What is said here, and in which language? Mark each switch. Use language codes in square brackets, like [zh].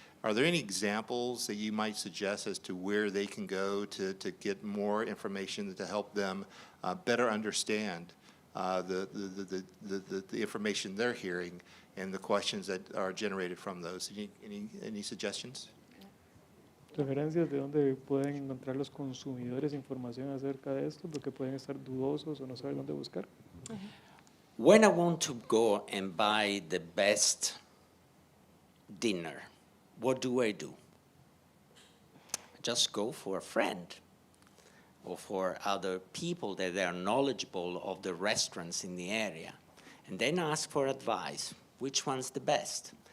[en] Are there any examples that you might suggest as to where they can go to get more information to help them better understand the information they're hearing and the questions that are generated from those? Any suggestions? [es] Referencias de dónde pueden encontrar los consumidores información acerca de esto, porque pueden estar dudosos o no saber dónde buscar. [en] When I want to go and buy the best dinner, what do? I just go for a friend or for other people that are knowledgeable of the restaurants in the area, and then ask for advice, which one's the best?